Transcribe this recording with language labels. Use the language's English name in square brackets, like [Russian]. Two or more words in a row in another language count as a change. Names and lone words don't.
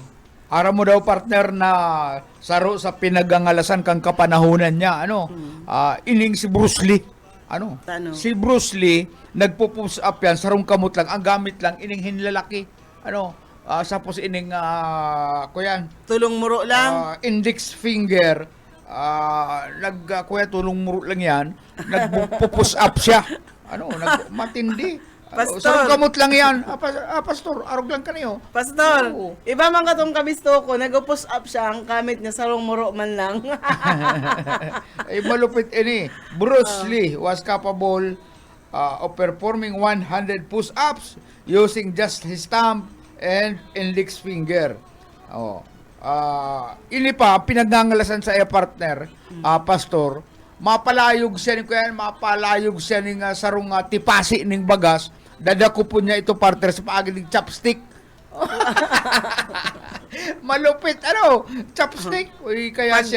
[Bikol] Ara mo daw partner na saro sa pinagangalasan kang kapanahunan niya. Ining si Bruce Lee. Tano? Si Bruce Lee, nagpo-push up yan, sarong kamot lang, ang gamit lang, ining hinlalaki. Sapos ining, kuyan, Tulong muro lang. index finger, tulong muro lang yan, nagpo-push up siya. Matindi. Pastor. Sarong kamot lang yan. Pastor, arog lang ka niyo. Pastor, Oo. iba man katong kabisto ko, nag-push up siya, ang kamit niya sarong muro man lang. Ay malupit ini. [English] Bruce Lee was capable of performing 100 push-ups using just his thumb and index finger. [Bikol] Ini pa pinagngangalasan sa iya partner, pastor. Mapalayog siya ning sarong tipasi ning bagas. Dadako po niya ito partner sa paaging chopstick. Malupit, chopstick. Uy, kaya siya.